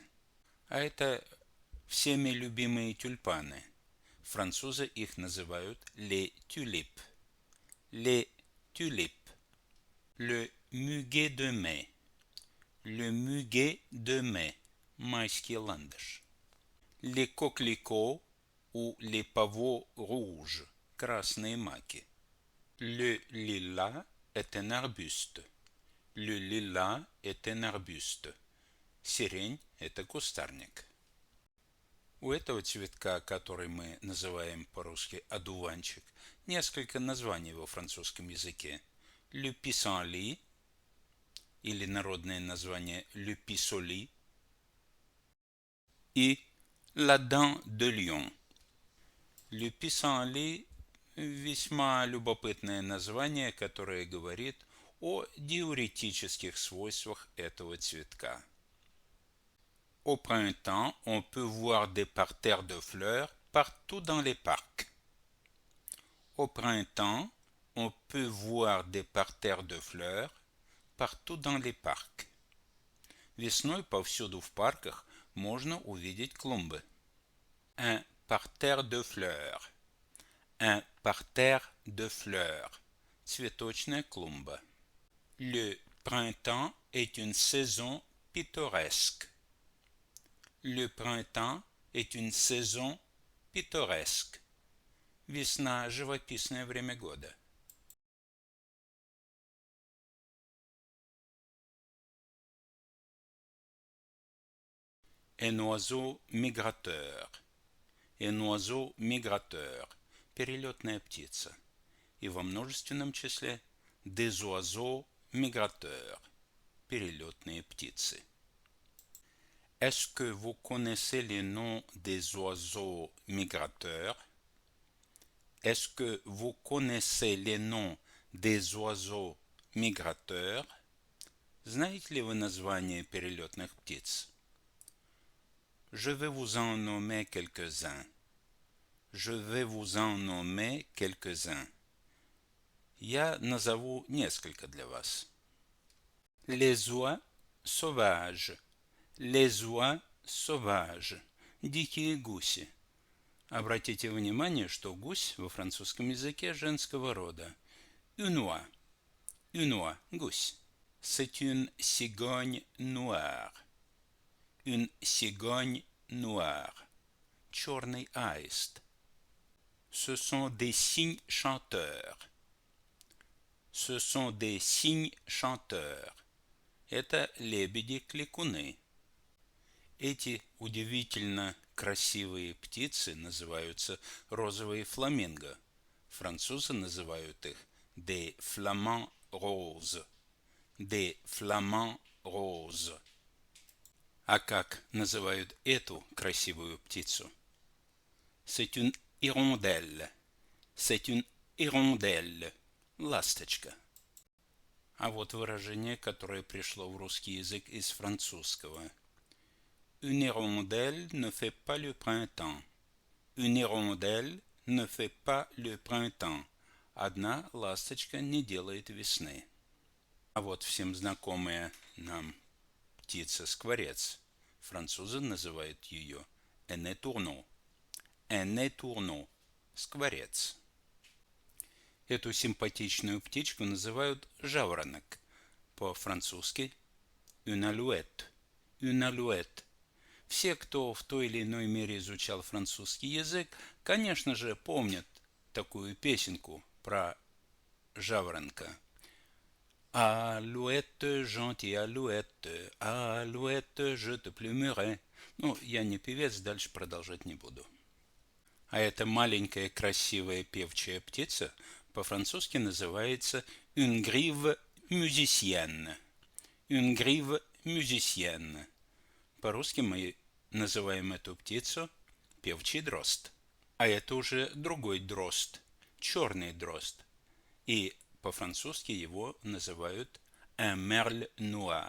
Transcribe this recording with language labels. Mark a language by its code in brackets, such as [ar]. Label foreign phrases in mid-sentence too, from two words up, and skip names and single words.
[ru] А это всеми любимые тюльпаны. Французы их называют [fr] les tulipes. Les tulipes. Le muguet de mai. Le muguet de mai. [ru] Майский ландыш. [fr] Les coquelicots ou les pavots rouges. [ru] Красные маки. [fr] Le lilas est un arbuste. Le lilas est un arbuste. [ru] Сирень – это кустарник. У этого цветка, который мы называем по-русски одуванчик, несколько названий во французском языке. [fr] Le pissenlit, [ru] или народное название [fr] le pissenlit, и la dent de lion. Le pissenlit – [ru] весьма любопытное название, которое говорит о диуретических свойствах этого цветка. [fr] Au printemps, on peut voir des parterres de fleurs partout dans les parcs. Au printemps, on peut voir des parterres de fleurs partout dans les parcs. [ru] Весной повсюду в парках можно увидеть клумбы. [fr] Un parterre de fleurs. Un parterre de fleurs. [ru] Цветочная клумба. [fr] Le printemps est une saison pittoresque. Le printemps est une saison pittoresque. [ru] Весна – живописное время года. [fr] Un oiseau migrateur. Un oiseau migrateur. [ru] Перелетная птица. И во множественном числе [fr] des oiseaux migrateurs. [ru] Перелетные птицы. [fr] Est-ce que vous connaissez les noms des oiseaux migrateurs? Est-ce que vous connaissez les noms des oiseaux migrateurs? [ru] Знаете ли вы название перелетных птиц? [fr] Je vais vous en nommer quelques-uns. Je vais vous en nommer quelques-uns. [ru] Я назову несколько для вас. [fr] Les oies sauvages. Les oies sauvages. [ru] Дикие гуси. Обратите внимание, что гусь во французском языке женского рода. [fr] Une oie. Une oie. Гусь. C'est une cigogne noire. Une cigogne noire. [ru] Черный аист. [fr] Ce sont des cygnes chanteurs. Ce sont des cygnes chanteurs. [ru] Это лебеди-кликуны. Эти удивительно красивые птицы называются розовые фламинго. Французы называют их [fr] des flamants roses. Des flamants roses. [ru] А как называют эту красивую птицу? [fr] C'est une hirondelle. C'est une hirondelle. [ru] Ласточка. А вот выражение, которое пришло в русский язык из французского. [fr] Une hirondelle ne fait pas le printemps. Une hirondelle ne fait pas le printemps. [ru] Одна ласточка не делает весны. А вот всем знакомая нам птица-скворец. Французы называют ее [fr] «un étourneau». «Un étourneau» – [ru] скворец. Эту симпатичную птичку называют жаворонок. По-французски [fr] «une alouette». «Une alouette». [ru] Все, кто в той или иной мере изучал французский язык, конечно же, помнят такую песенку про жаворонка. [fr] Alouette, gentille alouette, alouette, je te plumerai. [ru] Ну, я не певец, дальше продолжать не буду. А эта маленькая красивая певчая птица по-французски называется [fr] une grive musicienne. Une grive musicienne. [ru] По-русски мы называем эту птицу певчий дрозд. А это уже другой дрозд, черный дрозд. И по-французски его называют [fr] un merle noir.